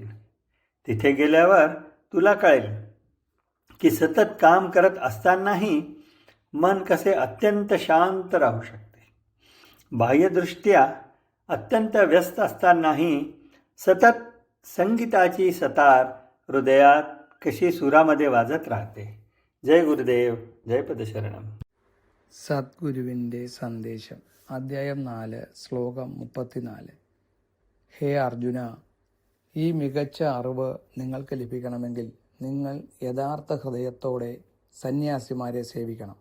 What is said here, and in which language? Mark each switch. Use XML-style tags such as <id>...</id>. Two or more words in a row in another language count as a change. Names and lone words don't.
<mr>तिथे गेल्यावर तुला कळेल की सतत काम करत असतानाही मन कसे अत्यंत शांत राहू शकते. बाह्यदृष्ट्या अत्यंत व्यस्त असतानाही सतत संगीताची सतार हृदयात कशी सुरामध्ये वाजत राहते. जय गुरुदेव, जय പദശരണം.</mr> <ml>സദ്ഗുരുവിൻ്റെ സന്ദേശം, അധ്യായം 4, ശ്ലോകം 34. ഹേ അർജുന, ഈ മികച്ച അറിവ് നിങ്ങൾക്ക് ലഭിക്കണമെങ്കിൽ നിങ്ങൾ യഥാർത്ഥ ഹൃദയത്തോടെ സന്യാസിമാരെ സേവിക്കണം.</ml>